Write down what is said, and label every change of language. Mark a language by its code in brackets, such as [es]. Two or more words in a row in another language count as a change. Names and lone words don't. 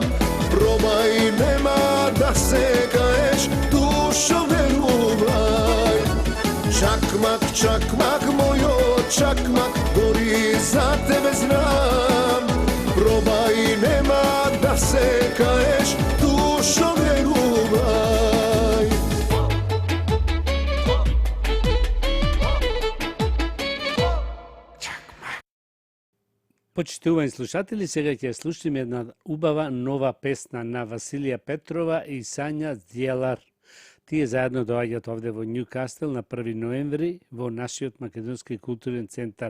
[mk] Probaj, nema da se kaješ, dušo veruvaj. Čakmak, čakmak, mojo čakmak, gori za tebe znam. Probaj, nema da se kaješ, dušo veruvaj. Почитувани слушатели, сега ќе слушаме една убава нова песна на Василија Петрова и Сања Дјелар. Тие заедно доаѓаат овде во Њукастел на 1 ноември во нашиот Македонски културен центар.